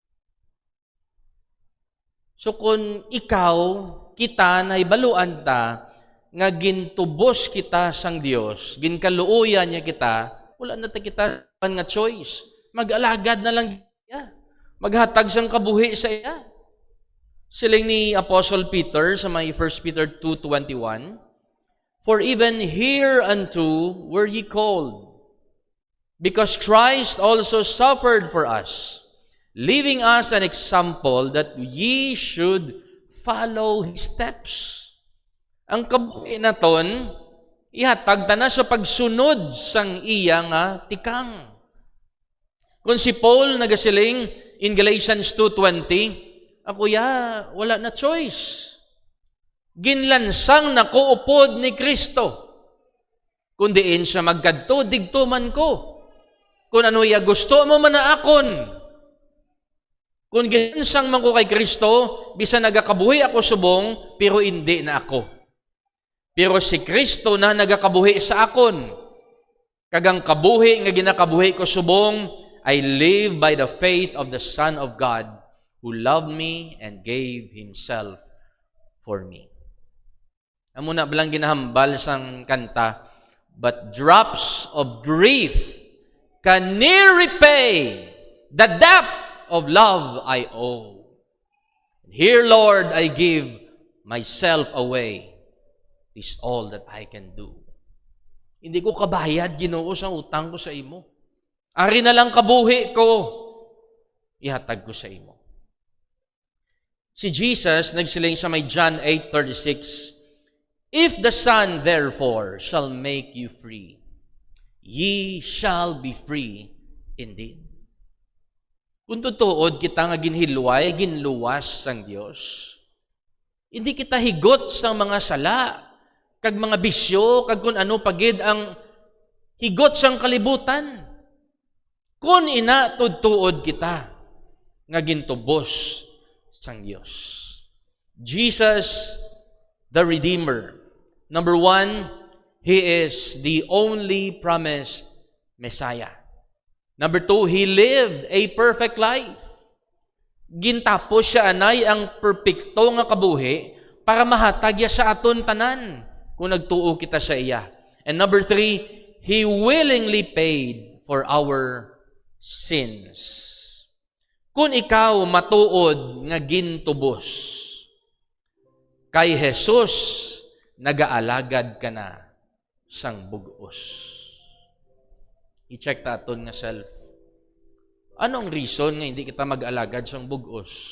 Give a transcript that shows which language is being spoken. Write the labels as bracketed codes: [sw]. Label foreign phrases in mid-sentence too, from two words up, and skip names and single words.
[hil] So kung ikaw, kita na ibaluan ta, nga gintubos kita sang Dios, ginkaluoyan niya kita, wala na ta kita nga choice. Mag-alagad na lang iya. Maghatag sang kabuhi sa iya. Siling ni Apostle Peter sa may 1 Peter 2:21, [en] for even hereunto were ye called, because Christ also suffered for us, leaving us an example that ye should follow His steps. [hil] Ang kabuhi na ton, ihatag ta na sa pagsunod sang iya nga tikang. Kung si Paul nagasiling in Galatians 2:20, ako wala na choice. Ginlansang nakuupod ni Kristo. Kung diin siya magkadto, digto man ko. Kung ano gusto mo man na akon. Kung ginlansang man ko kay Kristo, bisa nagakabuhi ako subong, pero hindi na ako. Pero si Kristo na nagakabuhi sa akon. Kagang kabuhi nga ginakabuhi ko subong, [en] I live by the faith of the Son of God, who loved me and gave Himself for me. [hil] Amo na balang ginahambal sang kanta, [en] but drops of grief can ne'er repay the debt of love I owe. Here, Lord, I give myself away. This is all that I can do. [hil] Hindi ko kabayad, Ginoo, sa utang ko sa imo. Ari na lang kabuhi ko, ihatag ko sa imo. Si Jesus, nagsiling sa may John 8:36, [en] if the Son, therefore, shall make you free, ye shall be free indeed. [hil] Kung tutuod kita nga ginhilway, ginluwas sang Dios, hindi kita higot sa mga sala, kag mga bisyo, kag kung ano pagid ang higot sang kalibutan. Kung ina tudtuod kita, nga gintubos sang Dios. [en] Jesus, the Redeemer. Number 1, He is the only promised Messiah. Number 2, He lived a perfect life. [hil] Gintapos siya anay ang perpekto nga kabuhi para mahatag ya sa aton tanan kung nagtuo kita sa iya. [en] And number 3, He willingly paid for our sins. [hil] Kung ikaw matuod nga gintubos kay Jesus nagaalagad ka na sang bugos. I-check ta aton nga self. Anong reason nga hindi kita mag-alagad sang bugos?